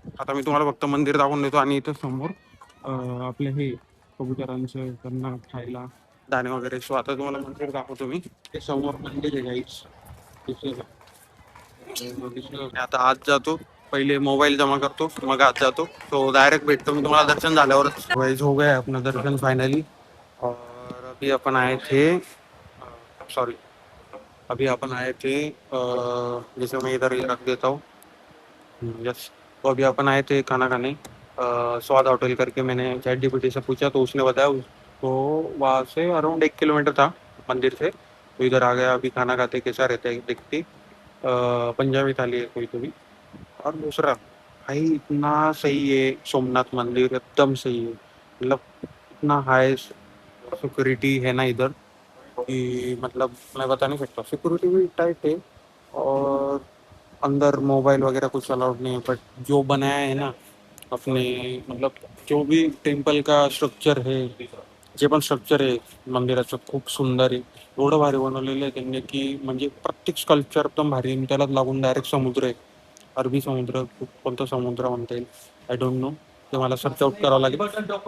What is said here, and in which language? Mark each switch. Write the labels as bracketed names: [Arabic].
[Marathi] आता मी तुम्हाला फक्त मंदिर दाखवून देतो आणि इथं समोर आपले हे कबुतरांचं त्यांना खायला दाणे वगैरे. सो आता तुम्हाला मंदिर दाखवतो मी. ते समोर मंदिर आहे गाईस, दिसलं का? आता आत जातो, पहिले मोबाईल जमा करतो, मग आत जातो. तो डायरेक्ट भेटतो मी तुम्हाला दर्शन झाल्यावरच. [Hindi] वाइज हो गया अपना दर्शन फाइनली. और अभी अपन आए थे, सॉरी, अभी अपन आए थे जैसे मैं इधर रख देता हूँ. यस। तो अभी अपन आए थे खाना खाने स्वाद होटल करके। मैंने ChatGPT से पूछा तो उसने बताया तो वहाँ से अराउंड 1 किलोमीटर था मंदिर से। तो इधर आ गया, अभी खाना खाते कैसा रहता है देखते। पंजाबी थाली है कोई तो भी। और दूसरा भाई इतना सही है सोमनाथ मंदिर, एकदम सही है। मतलब इतना हाई सिक्योरिटी है ना इधर कि मतलब मैं बता नहीं सकता। सिक्योरिटी भी टाइट है और अंदर मोबाइल वगैरह कुछ अलाउड नहीं है। बट जो बनाया है ना अपने, मतलब जो भी टेम्पल का स्ट्रक्चर है, [Marathi] जे पण स्ट्रक्चर आहे मंदिराचं खूप सुंदर आहे. एवढं भारी बनवलेलं आहे त्यांनी की म्हणजे प्रत्येक स्कल्पचर एकदम भारी आहे. आणि त्याला लागून डायरेक्ट समुद्र आहे. अरबी समुद्र, कोणता समुद्र म्हणता येईल [English] I don't know, [Marathi] ते मला सर्च आउट करावं लागेल.